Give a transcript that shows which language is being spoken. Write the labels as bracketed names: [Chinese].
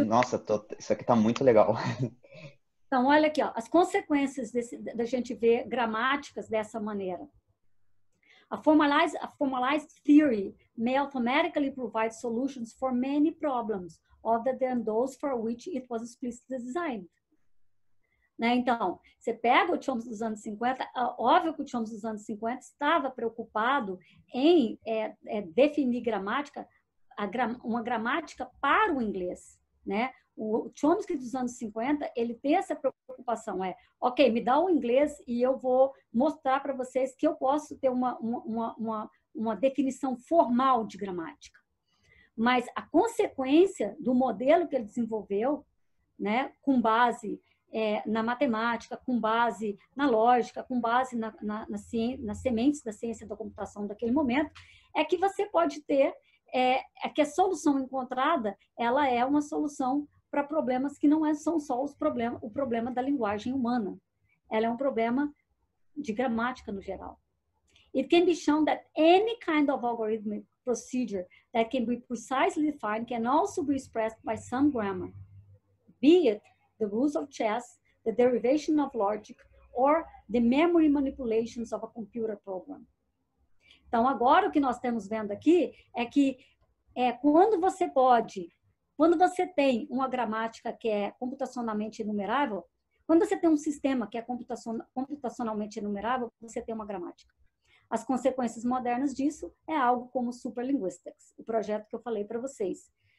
[Portuguese] Nossa, isso aqui tá muito legal. Então, olha aqui, ó, as consequências da gente ver gramáticas dessa maneira. [English] A formalized theory may automatically provide solutions for many problems, other than those for which it was explicitly designed. [Portuguese] Né? Então, você pega o Chomsky dos anos 50, óbvio que o Chomsky dos anos 50 estava preocupado em definir gramática, uma gramática para o inglês. Né? O Chomsky dos anos 50, ele tem essa preocupação, ok, me dá o inglês e eu vou mostrar para vocês que eu posso ter uma definição formal de gramática. Mas a consequência do modelo que ele desenvolveu, né, com base na matemática, com base na lógica, com base nas sementes da ciência da computação daquele momento, é que você pode ter, que a solução encontrada, ela é uma solução para problemas que não são só o problema da linguagem humana. Ela é um problema de gramática no geral. [English] It can be shown that any kind of algorithmic procedure that can be precisely defined can also be expressed by some grammar, be it the rules of chess, the derivation of logic, or the memory manipulations of a computer program. [Portuguese] Então, agora o que nós estamos vendo aqui é que quando você tem uma gramática que é computacionalmente enumerável, quando você tem um sistema que é computacionalmente enumerável, você tem uma gramática. As consequências modernas disso é algo como Superlinguistics, o projeto que eu falei para vocês.